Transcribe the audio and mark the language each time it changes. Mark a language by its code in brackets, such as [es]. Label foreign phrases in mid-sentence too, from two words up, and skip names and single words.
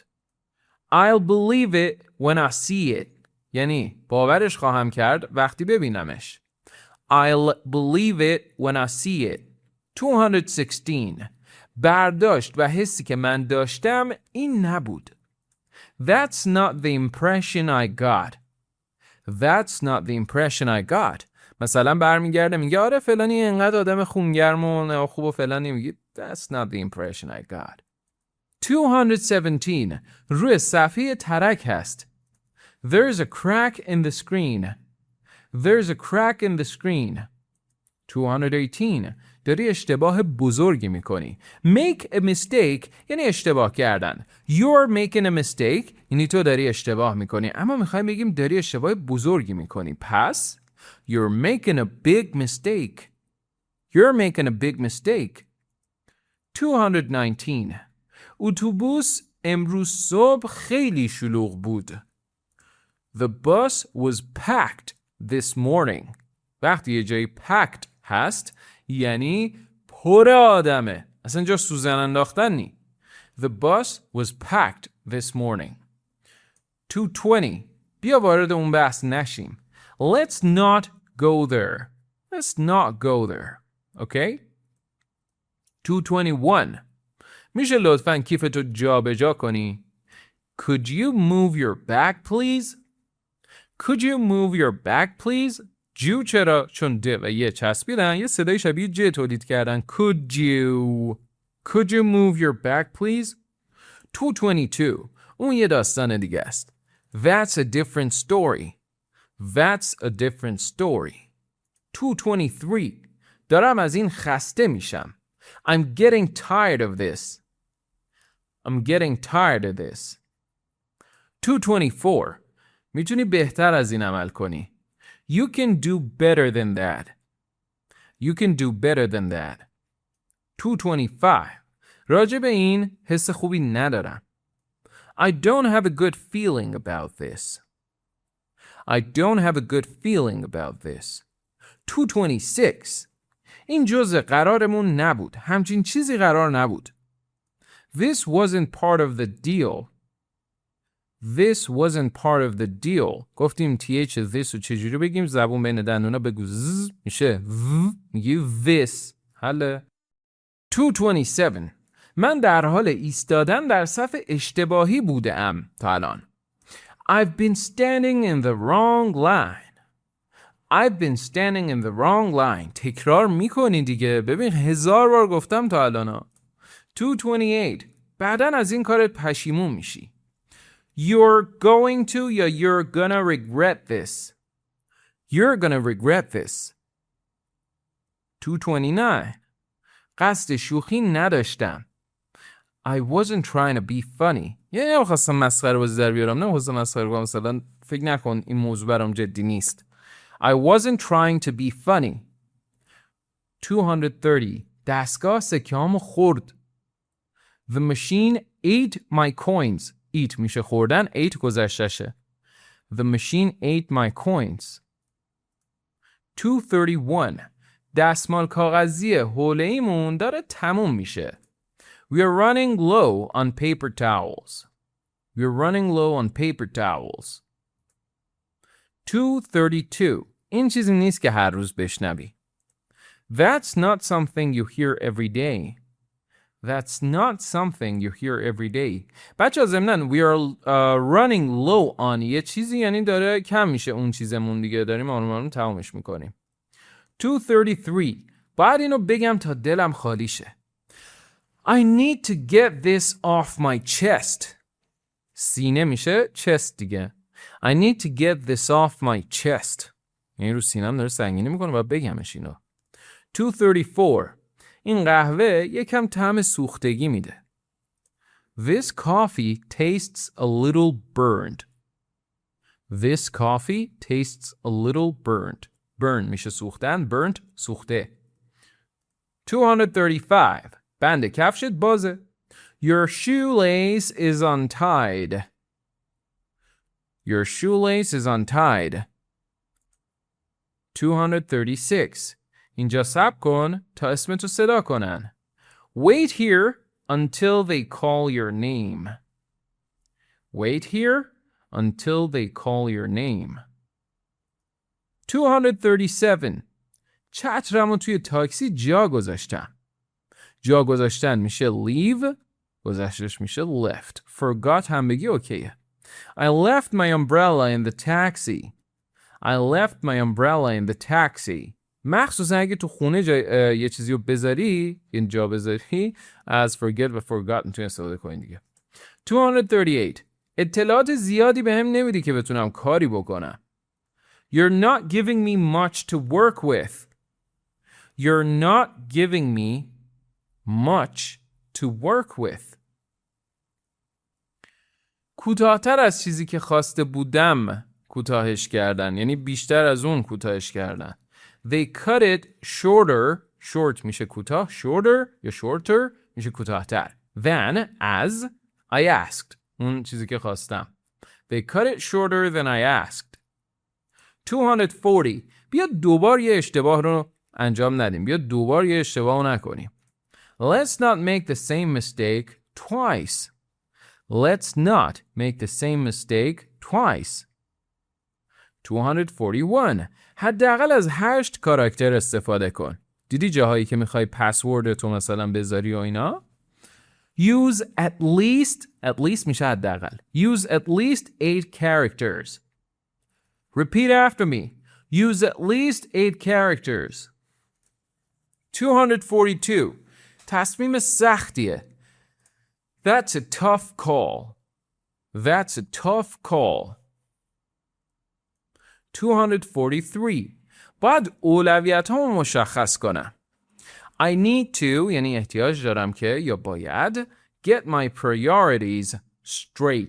[en] I'll believe it when I see it. [fa] یعنی باورش خواهم کرد وقتی ببینمش. [en] I'll believe it when I see it. [fa] 216 برداشت و حسی که من داشتم این نبود. [en] That's not the impression I got. That's not the impression I got. [fa] مثلا برمیگرده میگه آره فلانی انقدر آدم خونگرم و خوب و فلانی میگه [en] That's not the impression I got. [fa] 217 روی صفحه ترک هست. [en] There's a crack in the screen. There's a crack in the screen. [fa] 218 داری اشتباه بزرگی میکنی. [en] Make a mistake [fa] یعنی اشتباه کردن. [en] You're making a mistake [fa] یعنی تو داری اشتباه میکنی. اما میخوایم بگیم داری اشتباه بزرگی میکنی. [en] پس You're making a big mistake. You're making a big mistake. [fa] 219 اتوبوس امروز صبح خیلی شلوغ بود. [en] The bus was packed this morning. [fa] وقتی یه جایی packed هست یعنی پر آدمه. اصلا جا سوزن انداختن نی. [en] The bus was packed this morning. 2:20. [fa] بیا وارد اون بحث نشیم. [en] Let's not go there. Let's not go there. Okay? 2:21. [fa] میشه لطفاً کیفتو جا به جا کنی؟ [en] Could you move your bag please? Could you move your bag please? [fa] جو چرا؟ چون د و یه چسبیدن یه صدای شبیه ج تولید کردن. [en] Could you move your bag please? 2:22. [fa] اون یه داستان دیگه است. [en] That's a different story. That's a different story. 2:23. [fa] دارم از این خسته میشم. [en] I'm getting tired of this. I'm getting tired of this. 2:24. [fa] میتونی بهتر از این عمل کنی. [en] You can do better than that. You can do better than that. 2:25. [fa] راجع به این حس خوبی ندارم. [en] I don't have a good feeling about this. I don't have a good feeling about this. 2:26. [fa] این جزء قرارمون نبود. همچین چیزی قرار نبود. [en] This wasn't part of the deal. This wasn't part of the deal. [fa] گفتیم [en] th this [fa] رو چجوری بگیم؟ زبون بین دندونا بگو ز میشه v. میگی this. حالا 2:27. من در حال ایستادن در صف اشتباهی بودم تا الان. [en] I've been standing in the wrong line. I've been standing in the wrong line. [fa] تکرار میکنی دیگه. ببین 1000 بار گفتم تا الان. 2:28. بعدن از این کارت پشیمون میشی. [en] You're going to یا you're gonna regret this. You're gonna regret this. 2:29. [fa] قصد شوخی نداشتم. [en] I wasn't trying to be funny. [fa] یعنی نمیخواستم مسخره بازی در بیارم. نمیخواستم مسخره کنم. مثلا فکر نکن این موضوع برام جدی نیست. [en] I wasn't trying to be funny. 230. [fa] دستگاه سکه‌هامو خورد. [en] The machine ate my coins. [fa] Eat میشه خوردن. Ate گذشتشه. [en] The machine ate my coins. 231. [fa] دستمال کاغذی حوله‌ایمون داره تموم میشه. [en] We are running low on paper towels. We are running low on paper towels. 232. [fa] این چیزی نیست که هر روز بشنوی. [en] That's not something you hear every day. That's not something you hear every day. [fa] بچه ها ضمناً [en] we are running low on [fa] یه چیزی یعنی داره کم میشه اون چیزمون دیگه. داریم آروم تمامش میکنیم. 233. باید اینو بگم تا دلم خالی شه. [en] I need to get this off my chest. [fa] سینه میشه chest دیگه. [en] I need to get this off my chest. [fa] یعنی رو سینم داره سنگینی میکنه و beghamش اینو. 234. این قهوه یکم طعم سوختگی میده. [en] This coffee tastes a little burned. This coffee tastes a little burned. [fa] Burn میشه سوختن. Burnt سوخته. 235. بند کفشت بازه. [en] Your shoelace is untied. Your shoelace is untied. 236. [fa] اینجا صبر کن تا اسمتو صدا کنن. [en] Wait here until they call your name. Wait here until they call your name. 237. [fa] چترمو توی تاکسی جا گذاشتم. جا گذاشتن میشه leave. گذشتش میشه left. Forgot هم بگی اوکیه. [en] I left my umbrella in the taxi. I left my umbrella in the taxi. [fa] مخصوصا اگه تو خونه یه چیزی رو بذاری این جا بذاری [en] as forget [fa] و forgot میتونی استفاده کنی دیگه. 238. اطلاعات زیادی به هم نمیدی که بتونم کاری بکنم. [en] You're not giving me much to work with. You're not giving me much to work with. [fa] کوتاه‌تر از چیزی که خواسته بودم کوتاهش کردن. یعنی بیشتر از اون کوتاهش کردن. [en] They cut it shorter. Short [fa] میشه کوتاه. Shorter یا shorter میشه کوتاه‌تر. [en] Than as I asked. [fa] اون چیزی که خواستم. [en] They cut it shorter than I asked. 240. [fa] بیا دوبار یه اشتباه رو انجام ندیم. بیا دوبار یه اشتباه نکنیم. [en] Let's not make the same mistake twice. Let's not make the same mistake twice. 241. [fa] حداقل از 8 کاراکتر استفاده کن. دیدی جاهایی که میخوای پسورد تو مثلا بذاری و اینا؟ [en] Use at least [fa] میشه حداقل. [en] Use at least 8 characters. Repeat after me. Use at least 8 characters. 242. [fa] تصمیم سختیه. [en] That's a tough call. That's a tough call. 243. [fa] باید اولویت ها مشخص کنم. [en] I need to [fa] یعنی احتیاج دارم که یا باید [en] get my priorities straight.